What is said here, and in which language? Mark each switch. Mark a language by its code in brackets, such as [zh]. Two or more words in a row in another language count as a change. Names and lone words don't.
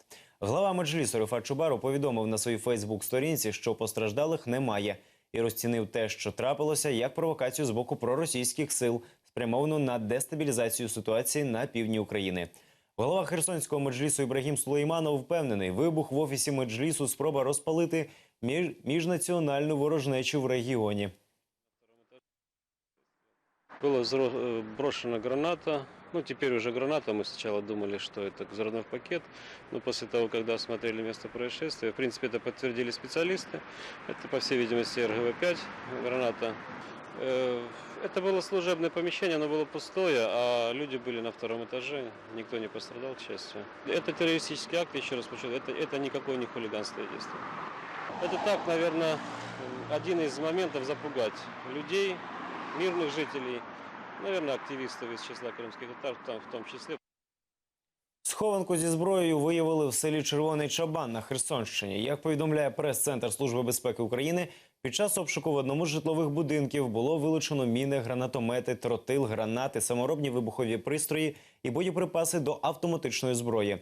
[uk] Глава Меджлісу Рифат Чубаров повідомив на своїй фейсбук-сторінці, що постраждалих немає, і розцінив те, що трапилося, як провокацію з боку проросійських сил, спрямовану на дестабілізацію ситуації на півдні України. Голова Херсонського Меджлісу Ібрагім Сулейманов впевнений, вибух в офісі Меджлісу – спроба розпалити міжнаціональну ворожнечу в регіоні. [ru] Была брошена граната, теперь уже граната, мы сначала думали, что это взрывной пакет, но после того, когда осмотрели место происшествия, в принципе, это подтвердили специалисты, это, по всей видимости, РГВ-5 граната. Это было служебное помещение, оно было пустое, а люди были на втором этаже, никто не пострадал, к счастью. Это террористический акт, еще раз подчеркну, это никакое не хулиганское действие. Это так, наверное, один из моментов запугать людей, мирных жителей, наверное, активистов из числа крымских татар, в том числе. [uk] Схованку зі зброєю виявили в селі Червоний Чабан на Херсонщині. Як повідомляє прес-центр Служби безпеки України, під час обшуку в одному з житлових будинків було вилучено міни, гранатомети, тротил, гранати, саморобні вибухові пристрої і боєприпаси до автоматичної зброї.